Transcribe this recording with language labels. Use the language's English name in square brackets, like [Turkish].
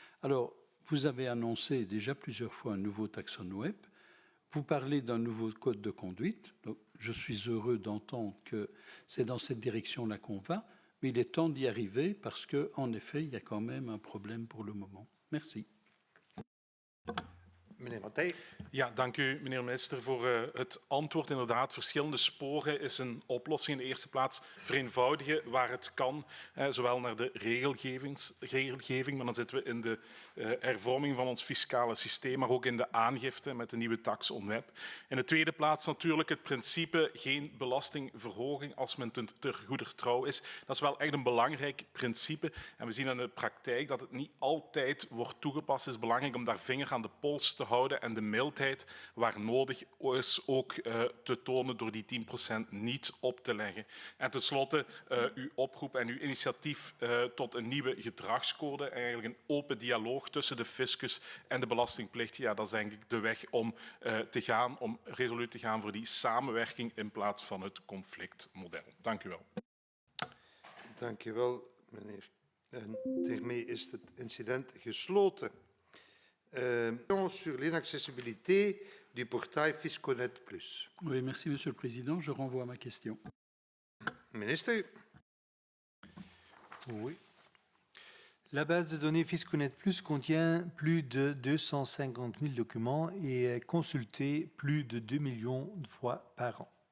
[French] Alors, vous avez annoncé déjà plusieurs fois un nouveau taxon web. Vous parlez d'un nouveau code de conduite. Donc, je suis heureux d'entendre que c'est dans cette direction-là qu'on va, mais il est temps d'y arriver parce qu'en effet, il y a quand même un problème pour le moment. Merci. [Dutch] Meneer Matthij. Ja, dank u, meneer de minister, voor het antwoord. Inderdaad, verschillende sporen is een oplossing. In de eerste plaats vereenvoudigen waar het kan, zowel naar de regelgeving, maar dan zitten we in de hervorming van ons fiscale systeem, maar ook in de aangifte met de nieuwe taxon web. In de tweede plaats natuurlijk het principe geen belastingverhoging als men ter goeder trouw is. Dat is wel echt een belangrijk principe. En we zien in de praktijk dat het niet altijd wordt toegepast. Het is belangrijk om daar vinger aan de pols te houden en de mildheid waar nodig is ook te tonen door die 10% niet op te leggen. En tenslotte uw oproep en uw initiatief tot een nieuwe gedragscode, eigenlijk een open dialoog tussen de fiscus en de belastingplicht. Ja, dat is denk ik de weg om te gaan, om resoluut te gaan voor die samenwerking in plaats van het conflictmodel. Dank u wel. Dank u wel, meneer. En daarmee is het incident gesloten. [French] Sur l'inaccessibilité du portail Fisconet Plus. Oui, merci Monsieur le Président. Je renvoie à ma question. Ministre. Oui. La base de données Fisconet Plus contient plus de 250 000 documents et est consultée plus de 2 millions de fois par an.